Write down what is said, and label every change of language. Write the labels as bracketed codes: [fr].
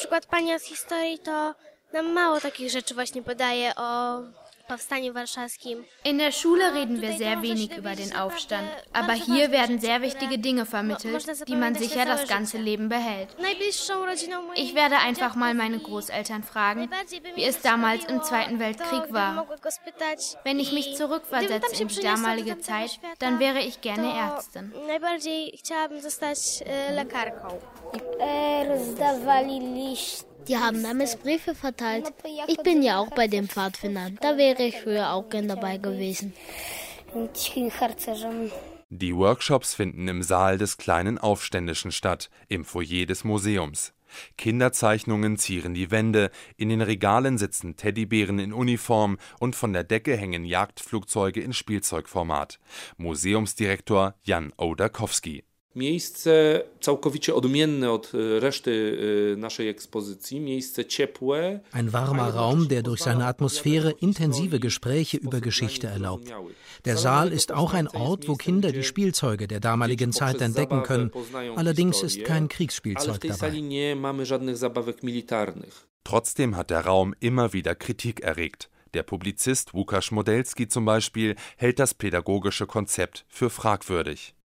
[pl] Pani z historii to nam mało takich rzeczy właśnie podaje o powstaniu warszawskim. [de] In der Schule reden wir sehr wenig über den Aufstand, aber hier werden sehr wichtige Dinge vermittelt, die man sicher das ganze Leben behält. Ich werde einfach mal meine Großeltern fragen, wie es damals im Zweiten Weltkrieg war. Wenn ich mich zurückversetze in die damalige Zeit, dann wäre ich gerne Ärztin. [pl] Najbardziej chciałabym zostać lekarką. Rozdawali liście. [de] Die haben damals Briefe verteilt. Ich bin ja auch bei den Pfadfindern. Da wäre ich früher auch gern dabei gewesen. Die Workshops finden im Saal des kleinen Aufständischen statt, im Foyer des Museums. Kinderzeichnungen zieren die Wände. In den Regalen sitzen Teddybären in Uniform und von der Decke hängen Jagdflugzeuge in Spielzeugformat. Museumsdirektor Jan Ołdakowski. [pl] Miejsce całkowicie odmienne od reszty naszej ekspozycji, miejsce ciepłe. [de] Ein warmer Raum, der durch seine Atmosphäre intensive Gespräche über Geschichte erlaubt. Der Saal ist auch ein Ort, wo Kinder die Spielzeuge der damaligen Zeit entdecken können. Allerdings ist kein Kriegsspielzeug dabei. [pl] Ale w tej sali nie mamy żadnych zabawek militarnych. [de] Trotzdem hat der Raum immer wieder Kritik erregt. Der Publizist Łukasz Modelski zum Beispiel hält das pädagogische Konzept für fragwürdig.